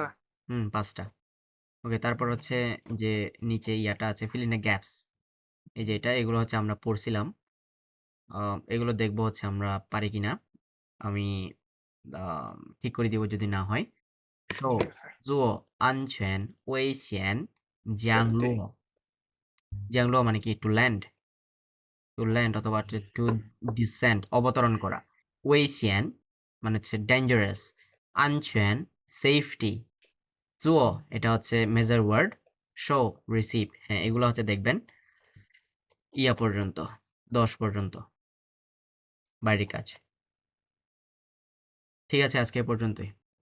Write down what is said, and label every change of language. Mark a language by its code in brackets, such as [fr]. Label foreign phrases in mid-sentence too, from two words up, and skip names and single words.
[bn] 5টা ওকে তারপর হচ্ছে যে নিচে ইয়াটা আছে [en] fill in the gaps [bn] এই যে এটা এগুলো হচ্ছে আমরা পড়ছিলাম এগুলো দেখবো হচ্ছে আমরা পারি কিনা আমি ঠিক করে দিব যদি না হয় 受 ঠিক আছে। [zh] 做安全危险降落降落 [bn] মানে কি [en] to land [bn] অথবা [en] to descend [bn] অবতরণ করা 危险 মানে হচ্ছে ডেঞ্জারাস 安全 সেফটি 做 এটা হচ্ছে [en] major word [bn] শো রিসিভ হ্যাঁ এগুলো হচ্ছে দেখবেন ইয়া পর্যন্ত 10 পর্যন্ত বাড়ির কাজ ঠিক আছে আজকে এ পর্যন্তই